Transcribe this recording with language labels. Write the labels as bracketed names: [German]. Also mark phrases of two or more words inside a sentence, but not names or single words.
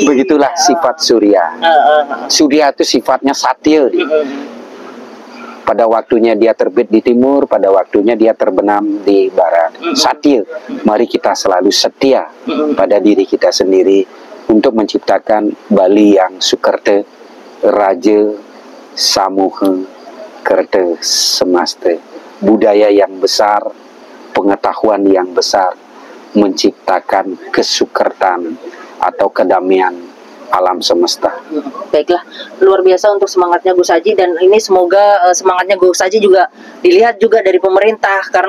[Indonesian] Begitulah sifat surya. Surya itu sifatnya satya. Pada waktunya dia terbit di timur, pada waktunya dia terbenam di barat. Satya. Mari kita selalu setia pada diri kita sendiri untuk menciptakan Bali yang sukerte, raja, samuha, kerte, semaste. Budaya yang besar, pengetahuan yang besar, menciptakan kesukertan atau kedamaian alam semesta. Baiklah, luar biasa untuk semangatnya Gus Haji, dan ini semoga semangatnya Gus Haji juga dilihat juga dari pemerintah, karena